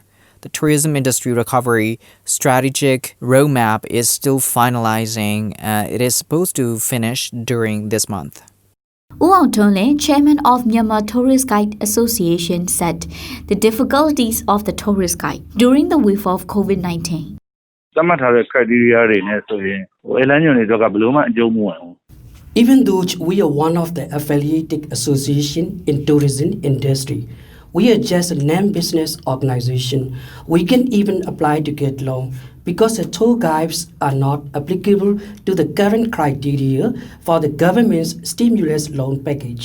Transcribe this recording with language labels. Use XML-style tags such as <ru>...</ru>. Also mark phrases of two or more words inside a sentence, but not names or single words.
<en>The tourism industry recovery strategic roadmap is still finalizing. It is supposed to finish during this month. U Aung Thonglin, chairman of Myanmar Tourist Guide Association, said the difficulties of the tourist guide during the wave of COVID-19.</en> <my>သတ်မှတ်ထားတဲ့ criteria တွေနဲ့ဆိုရင်အလန်းညွန်တွေတော့ကဘယ်လိုမှအကျုံးမဝင်ဘူး</my> <en>Even though we are one of the affiliated association in tourism industry, we are just a non-business organization. We can even apply to get loan because the tour guides are not applicable to the current criteria for the government's stimulus loan package.</en>